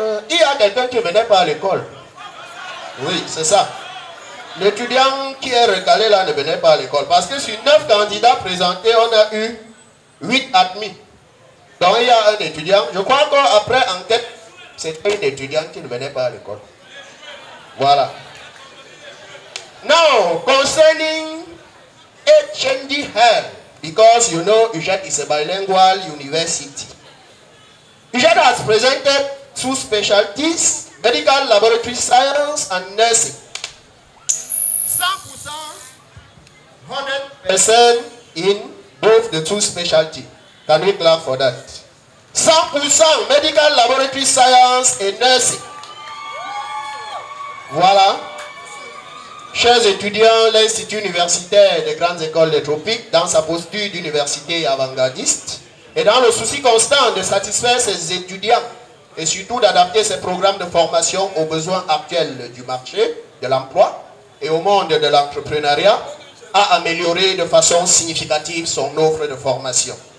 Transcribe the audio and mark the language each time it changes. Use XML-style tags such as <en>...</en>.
<fr>Il y a quelqu'un qui ne venait pas à l'école. Oui, c'est ça. L'étudiant qui est recalé là ne venait pas à l'école. Parce que sur 9 candidats présentés, on a eu 8 admis. Donc il y a un étudiant. Je crois qu'après enquête, c'était une étudiante qui ne venait pas à l'école. Voilà.</fr> <en>Now, concerning HND Health, because you know UJET is a bilingual university. UJET has presented 2 specialties: medical laboratory science and nursing. 100%, 100% in both the 2 specialties. Can we clap for that? 100% medical laboratory science et nursing.</en> <fr>Voilà. Chers étudiants, l'Institut universitaire des grandes écoles des tropiques, dans sa posture d'université avant-gardiste, et dans le souci constant de satisfaire ses étudiants et surtout d'adapter ses programmes de formation aux besoins actuels du marché de l'emploi et au monde de l'entrepreneuriat, a amélioré de façon significative son offre de formation.</fr>